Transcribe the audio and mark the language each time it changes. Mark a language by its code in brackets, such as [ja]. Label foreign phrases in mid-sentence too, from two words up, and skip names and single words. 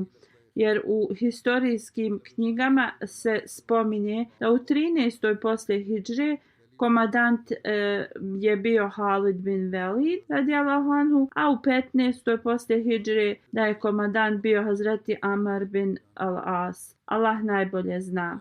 [bs] Jer u historijskim knjigama se spominje da u 13. poslije hidžre komadant je bio Halid bin Velid [ar] رضي الله عنه, [bs] a u 15. poslije hidžre da je komadant bio Hazreti Amr bin al-As. Allah najbolje zna.